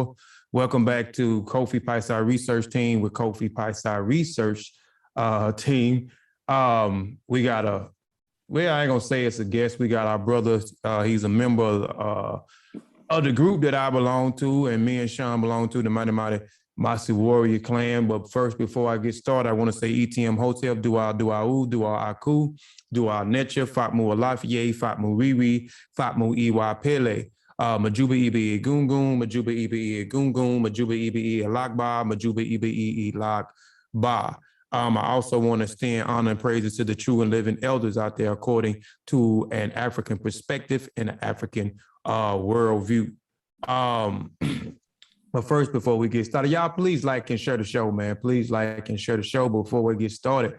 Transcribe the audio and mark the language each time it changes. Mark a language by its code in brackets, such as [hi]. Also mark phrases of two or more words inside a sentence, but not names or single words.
[en] Welcome back to Kofi Piesie ResearchTeam with Kofi Piesie ResearchTeam. We got I ain't gonna say it's a guest. We got our brother. He's a member of the group that I belong to, and me and Sean belong to, the Mighty Mossi Warrior Clan. But first, before I get started, I want to say [yo] ETM Hotel, Dua Aku, Dua Netcha, Fatmu Alafiye, Fatmu Riri, Fatmu Iwa Pele, Majuba Ibi Gungun, Majuba Ibi Gungun, Majuba Ibi Alakba, Majuba Ibi Alakba. [en] I also want to extend honor and praises to the true and living elders out there according to an African perspective and an African worldview. But first, before we get started, y'all please like and share the show, man. Please like and share the show before we get started.